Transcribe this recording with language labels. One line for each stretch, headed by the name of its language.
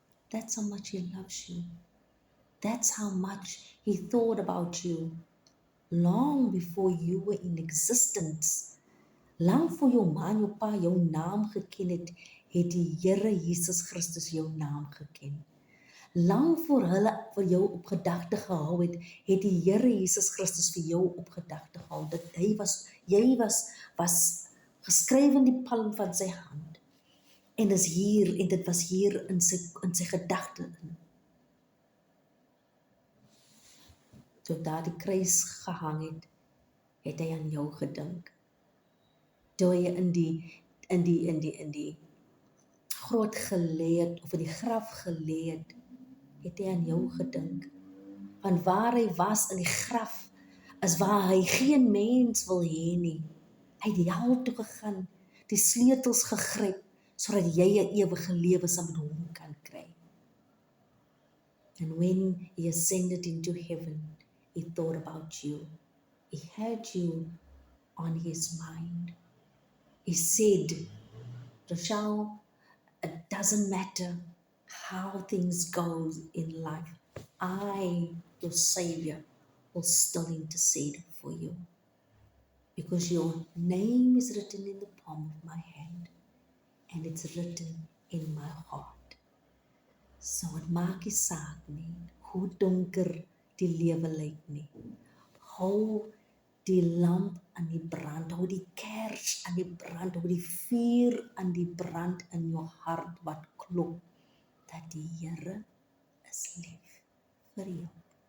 English: That's how much He loves you. That's how much He thought about you long before you were in existence.
Afrikaans: Lang voor jou ma en jou pa jou naam geken het die Here Jesus Christus jou naam geken. Lang voor hulle vir jou op gedagte gehou het die Here Jesus Christus vir jou op gedagte gehou, dat jy was geskryf in die palm van sy hand, en is hier, en dit was hier in sy gedagte in. Toe daar die kruis gehang het hy aan jou gedink. Toe hy in die grot gelê het, of in die graf gelê het hy aan jou gedink. Want waar hy was in die graf, is waar hy geen mens wil hê nie. Hy het die hel toe gegaan, die sleutels gegryp, sodat jy 'n ewige lewe saam met hom kan kry.
English: And when He ascended into heaven, He thought about you. He had you on His mind. He said, Rochelle, it doesn't matter how things go in life, I, your Savior, will still intercede for you. Because your name is written in the palm of my hand, and it's written in my heart.
Afrikaans: So het maak nie saak nie, hoe donker die lewe lyk nie. Hou die lamp aan die brand, hou die kers aan die brand, hou die vuur aan die brand in jou hart wat klop, dat die Here is lief vir jou.